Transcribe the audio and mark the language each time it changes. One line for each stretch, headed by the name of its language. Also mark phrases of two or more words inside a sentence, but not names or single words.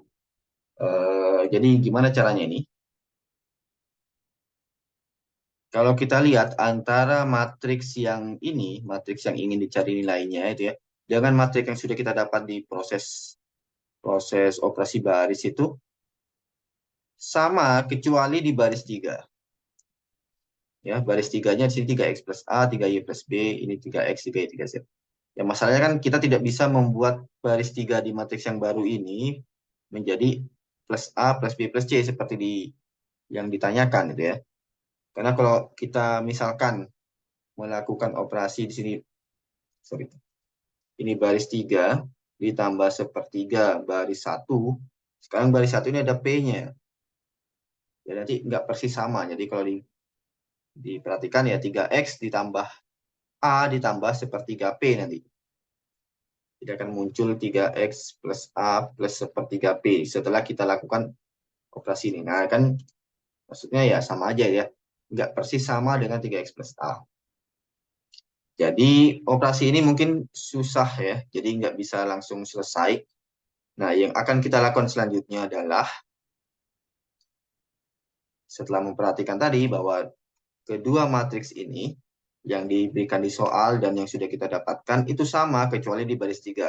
Indonesian: Jadi gimana caranya ini? Kalau kita lihat antara matriks yang ini, matriks yang ingin dicari nilainya itu ya, dengan matriks yang sudah kita dapat di proses operasi baris itu sama kecuali di baris 3. Ya, baris 3-nya di sini 3X plus A, 3Y plus B, ini 3X, 3Y, 3Z. Ya, masalahnya kan kita tidak bisa membuat baris 3 di matriks yang baru ini menjadi plus A plus B plus C seperti yang ditanyakan gitu ya. Karena kalau kita misalkan melakukan operasi di sini, sorry, ini baris 3 ditambah sepertiga baris 1. Sekarang baris 1 ini ada P-nya. Ya, nanti nggak persis sama. Jadi kalau diperhatikan ya 3X ditambah A ditambah sepertiga P nanti. Tidak akan muncul 3X plus A plus sepertiga P setelah kita lakukan operasi ini. Nah, kan maksudnya ya sama aja ya. Nggak persis sama dengan 3X plus A. Jadi operasi ini mungkin susah ya. Jadi nggak bisa langsung selesai. Nah, yang akan kita lakukan selanjutnya adalah setelah memperhatikan tadi bahwa kedua matriks ini yang diberikan di soal dan yang sudah kita dapatkan itu sama kecuali di baris 3.